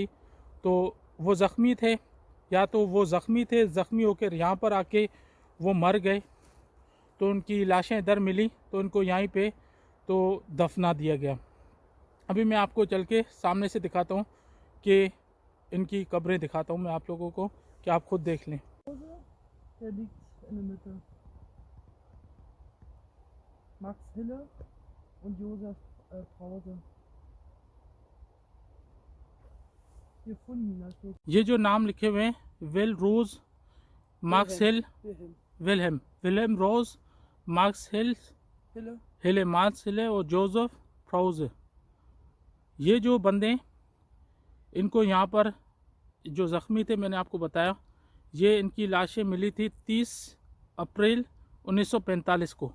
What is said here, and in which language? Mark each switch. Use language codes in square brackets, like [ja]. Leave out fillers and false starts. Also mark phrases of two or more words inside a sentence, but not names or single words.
[hi] तो वो ज़ख्मी थे, या तो वो ज़ख्मी होकर यहाँ पर आके वो मर गए, तो उनकी लाशें इधर मिली तो उनको यहीं पे तो दफना दिया गया। अभी मैं आपको चल के सामने से दिखाता हूँ कि इनकी कब्रें दिखाता हूँ मैं आप लोगों को, कि आप खुद देख लें। [de] Der liegt in der Mitte. Max Hille und Josef Brause. Gefunden, da steht [hi] ये जो नाम लिखे हुए हैं, विल रोज, मार्क्स हिल, Wilhelm. विलेम रोज, मार्क्स हिल, Hille. मार्क्स हिल और जोसेफ फ्राउज। ये जो बंदे, इनको यहाँ पर जो ज़ख्मी थे मैंने आपको बताया, ये इनकी लाशें मिली थी 30 अप्रैल 1945 को।